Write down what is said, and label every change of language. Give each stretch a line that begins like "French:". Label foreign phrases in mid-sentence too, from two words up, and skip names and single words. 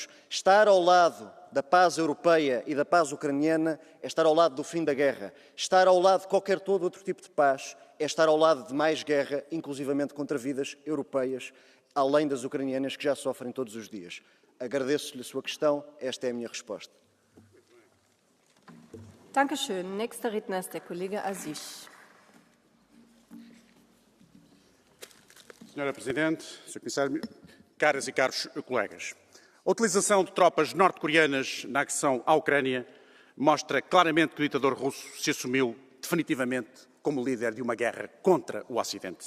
Portuguese: Estar ao lado da paz europeia e da paz ucraniana é estar ao lado do fim da guerra. Estar ao lado de qualquer todo outro tipo de paz é estar ao lado de mais guerra, inclusivamente contra vidas europeias, além das ucranianas que já sofrem todos os dias. Agradeço-lhe a sua questão, esta é a minha resposta.
German: Dankeschön. Nächster Redner ist der Kollege Aziz.
Portuguese: Senhora Presidente, Sr. Comissário, caras e caros colegas, a utilização de tropas norte-coreanas na agressão à Ucrânia mostra claramente que o ditador russo se assumiu definitivamente como líder de uma guerra contra o Ocidente.